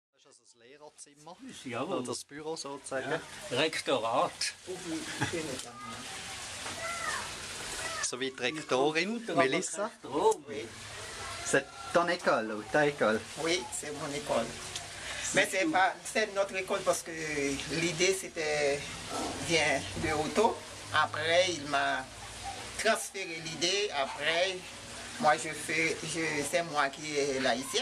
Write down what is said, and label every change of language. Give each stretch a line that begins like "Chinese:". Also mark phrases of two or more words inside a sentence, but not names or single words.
German: das ein Lehrerzimmer? Jawohl. Oder das Büro sozusagen? Ja. Rektorat. So wie die Rektorin, Melissa.
French: Oui, C'est ton école ou ta école? oui, c'est mon école. Mais c'est notre école parce que l'idée c'était vient de Otto. Après, il m'a transféré l'idée. Après, moi c'est moi qui est laïcienne.